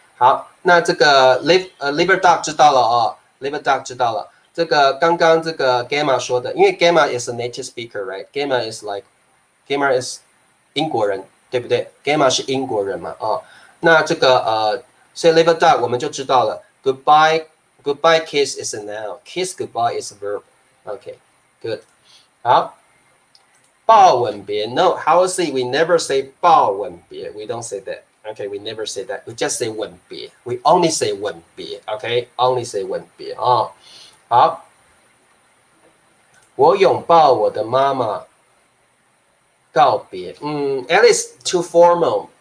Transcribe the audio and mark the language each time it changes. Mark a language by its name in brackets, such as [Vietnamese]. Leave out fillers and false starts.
[Chinese] 好，那这个 Liver Dog 知道了Liver Dog 知道了。这个刚刚这个 Gamma 说的，因为 [English] Gamma is a native speaker, right? [Chinese] Gamma is 英国人，对不对 ？Gamma 是英国人嘛那这个所以 Liver Dog 我们就知道了 [English] Goodbye kiss is a noun. Kiss goodbye is a verb. Okay, good. 好，抱吻别 No, how is it? We never say 抱吻别 We don't say that. Okay, we never say that. We just say 吻别 We only say 吻别 Okay, only say 吻别 [Chinese] 好，我拥抱我的妈妈告别 [English] Alice, too formal.